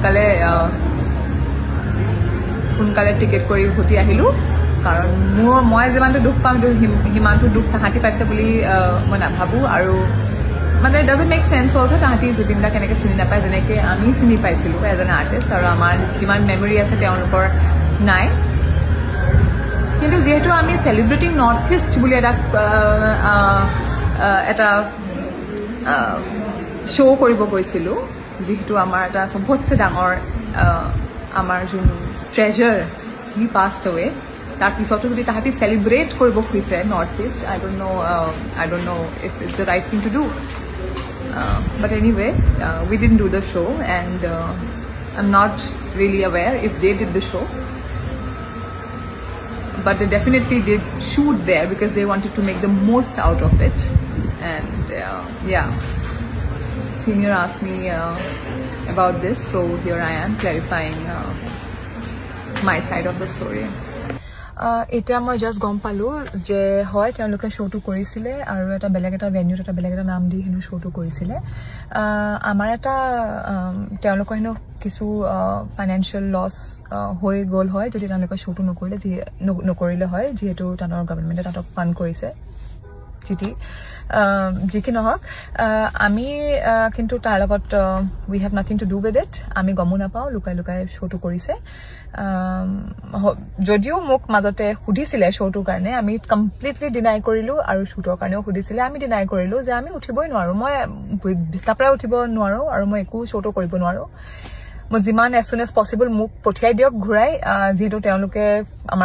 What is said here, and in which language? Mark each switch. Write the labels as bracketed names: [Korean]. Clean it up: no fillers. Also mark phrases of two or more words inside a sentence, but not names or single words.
[Assamese] সোনকালে টিকেট কৰি উভতি আহিলোঁ কাৰণ মই যিমানটো দুখ পাম সিমানটো দুখ তাহাঁতি পাইছে বুলি মই নাভাবোঁ আৰু মানে [English] doesn't make sense also [Assamese] তাহাঁতি জুবিনদা কেনেকৈ চিনি নাপায় যেনেকৈ আমি চিনি পাইছিলোঁ [English] as an artist [Assamese] আৰু আমাৰ যিমান মেমৰি আছে তেওঁলোকৰ নাই কিন্তু যিহেতু আমি চেলিব্ৰেটিং নৰ্থ ইষ্ট বুলি এটা show কৰিব গৈছিলো যেহেতু আমাৰ এটা সবতছে ডাঙৰ আমাৰ যোন ট্ৰেজাৰ [English] he passed away [Assamese] তাৰ পিছতো যদি তাহাঁতি চেলিব্ৰেট কৰিব খুজিছে [English] নৰ্থ ইষ্ট I don't know if it's the right thing to do but anyway we didn't do the show and I'm not really aware if they did the show but they definitely did shoot there because they wanted to make the most out of it and senior asked me about this so here I am clarifying my side of the story [Assamese] এটা মই জাস্ট গম পালো যে হয় তেওঁলোকে শ্ব'টো কৰিছিলে আৰু এটা বেলেগ এটা ভেন্যুত এটা বেলেগ এটা নাম দি হেনো শ্ব'টো কৰিছিলে আমাৰ এটা তেওঁলোকৰ হেনো কিছু [English] financial loss [Assamese] হৈ গ'ল হয় যদি তেওঁলোকে শ্ব'টো নকৰিলে হয় যিহেতু তানৰ গভৰ্ণমেণ্টে তাতক ফাণ্ড কৰিছে যি কি নহওক আমি কিন্তু তাৰ লগত [English] we have nothing to do with it [Assamese] আমি গমো নাপাওঁ লুকাই লুকাই শ্ব'টো কৰিছে যদিও মোক মাজতে সুধিছিলে শ্ব'টোৰ কাৰণে আমি [English] completely deny [Assamese] কৰিলোঁ আৰু শ্বুটৰ কাৰণেও সুধিছিলে আমি ডিনাই কৰিলোঁ যে আমি উঠিবই নোৱাৰোঁ মই বিছনাৰ পৰা উঠিব নোৱাৰোঁ আৰু মই একো শ্ব'টো কৰিব নোৱাৰোঁ মই যিমান [English] as soon as possible [Assamese] মোক পঠিয়াই দিয়ক ঘূৰাই যিহেতু তেওঁলোকে আমাৰ